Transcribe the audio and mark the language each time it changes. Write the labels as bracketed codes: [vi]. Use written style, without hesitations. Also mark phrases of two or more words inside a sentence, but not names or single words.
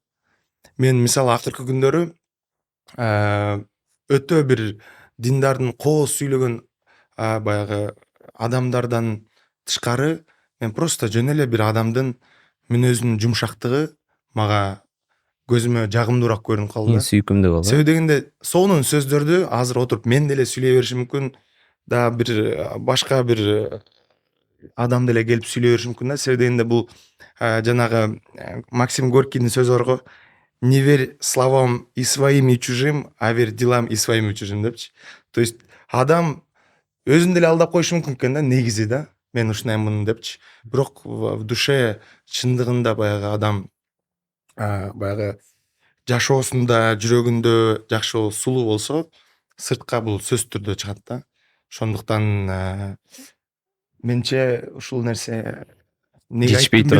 [ky] Мен мисалы акыркы күндөрү өтө бир диндардын кооз сүйлөгөн баягы адамдардан тышкары, мен просто жөн эле бир адамдын мүнөзүнүн жумшактыгы мага көзүмө жагымдуураак көрүнүп калды. Эң сүйкүмдүү болду. Себеби дегенде сонун сөздөрдү азыр отуруп мен деле сүйлөй беришим мүмкүн, да бир башка бир адам деле келип сүйлөй бериши мүмкүн да. Себеби дегенде бул жанагы Максим Горькийдин сөзү бар го. [ru] Не верь словам и своим, и чужим, а верь делам и своим, и чужим депчи. То есть [ky] адам өзүн деле алдап коюшу мүмкүн экен да, негизи да. Мен ушундаймын депчи. Бирок [ru] в душе [ky] чындыгында баягы адам баягы жашоосунда, жүрөгүндө жакшы сулуу болсо, сыртка бул сөзсүз түрдө чыгат да. Ошондуктан менче ушул нерсе Жетишпей турат,